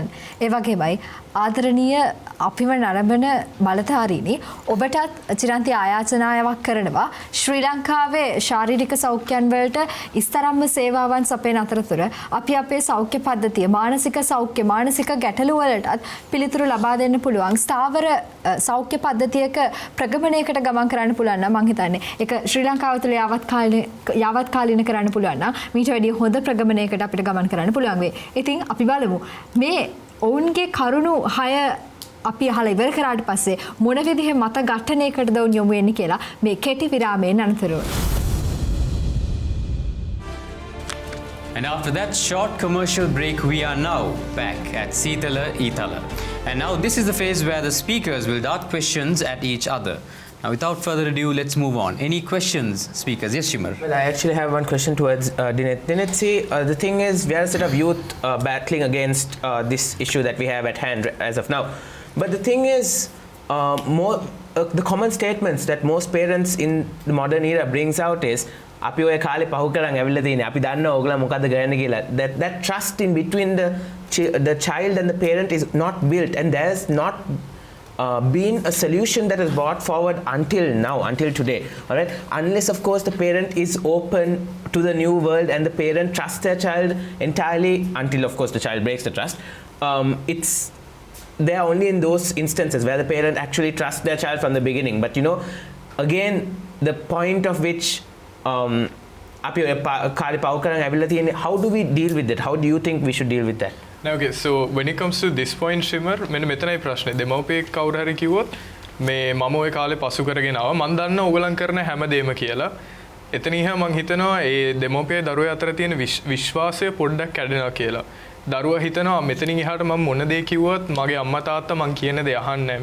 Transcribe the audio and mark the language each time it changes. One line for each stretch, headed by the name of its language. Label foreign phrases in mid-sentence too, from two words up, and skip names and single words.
Sinhala: ඒ වගේමයි ආදරණීය අපිව නරඹන බලධාරීනි ඔබටත් චිරන්ති ආයාචනාවක් කරනවා ශ්‍රී ලංකාවේ ශාරීරික සෞඛ්‍යයන් වලට ඉස්තරම්ම සේවාවන් සපයන අතරතුර අපි අපේ සෞඛ්‍ය පද්ධතිය මානසික සෞඛ්‍ය මානසික ගැටලු වලටත් පිළිතුරු ලබා දෙන්න පුළුවන් ස්ථාවර සෞඛ්‍ය පද්ධතියක ප්‍රගමනයකට ගමන් කරන්න පුළුවන් නම් මම හිතන්නේ ඒක ශ්‍රී ලංකාව තුළ යාවත් කාලීන කරන්න පුළුවන් නම් මීට වැඩිය හොඳ ප්‍රගමනයකට අපිට ගමන් කරන්න පුළුවන් වෙයි. ඉතින් අපි බලමු මේ ඔවුන්ගේ කරුණු 6 අපි අහලා ඉවර කරාට පස්සේ මොන විදිහේ මත ඝට්ටනයකටද ඔවුන් යොමු වෙන්නේ කියලා මේ කෙටි විරාමයෙන් අනතුරුව.
English: And after that short commercial break, we are now back at Seethala Eethala. And now this is the phase where the speakers will dart questions at each other. Now without further ado, let's move on. Any questions, speakers? Yes, Shimar. Well, I actually have one question towards Dineth. Dineth, see, the thing is, we are a set of youth battling against this issue that we have at hand as of now. But the thing is, the common statements that most parents in the modern era brings out is,
Sinhala: අපි ඔය කාලේ පහු කරන් ඇවිල්ලා තියෙන්නේ අපි දන්නවා ඕගොල්ලෝ මොකද්ද කරන්න කියලා.
English: That trust in between the child and the parent is not built, and there's not been a solution that is brought forward until now, until today. All right, unless of course the parent is open to the new world and the parent trusts their child entirely, until of course the child breaks the trust. They are only in those instances where the parent actually trusts their child from the beginning. But you know, again, the point of which
Sinhala: අපි කාලේ පවු කරන් ඇවිල්ලා තියෙන්නේ,
English: how do we deal with it? How do you think we should deal with that? Now, okay, so when it comes to this point, Shimar,
Sinhala: මෙන්න මෙතනයි ප්‍රශ්නේ. දෙමව්පියෙක් කවුරු හරි කිව්වොත් මේ මම ওই කාලේ පසු කරගෙන ආවා මම දන්නා ඕගලන් කරන හැමදේම කියලා. එතනින් මම හිතනවා ඒ දෙමව්පිය දරුවා අතර තියෙන විශ්වාසය පොඩ්ඩක් කැඩෙනවා කියලා. දරුවා හිතනවා මෙතනින් එහාට මම මොන දේ කිව්වත් මගේ අම්මා තාත්තා මං කියන දේ අහන්නේ නැහැ.